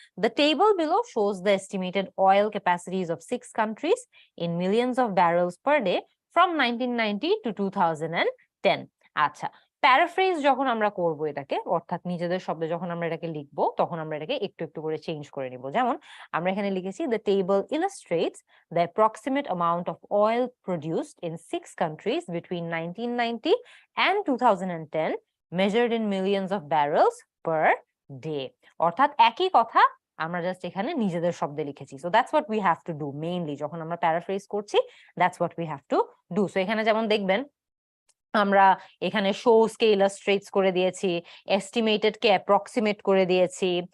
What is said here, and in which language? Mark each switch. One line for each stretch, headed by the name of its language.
English: The table below shows the estimated oil capacities of 6 countries in millions of barrels per day from 1990 to 2010.
Bangla: আচ্ছা, paraphrase যখন আমরা করব এটাকে, অর্থাৎ নিজেদের শব্দে যখন আমরা এটাকে লিখবো তখন আমরা এটাকে একটু একটু করে চেঞ্জ করে নিব। যেমন আমরা এখানে লিখেছি
English: the table illustrates the approximate amount of oil produced in 6 countries between 1990 and 2010 measured in millions of barrels per day.
Bangla: অর্থাৎ একই কথা আমরা জাস্ট এখানে নিজেদের শব্দে লিখেছি।
English: so that's what we have to do mainly
Bangla: যখন আমরা প্যারাফ্রেজ করছি,
English: That's what we have to do.
Bangla: So এখানে যেমন দেখবেন আমরা এখানে শোস কে ইলাস্ট্রেটস করে দিয়েছি, এস্টিমেটেড কে অ্যাপ্রক্সিমেট করে দিয়েছি।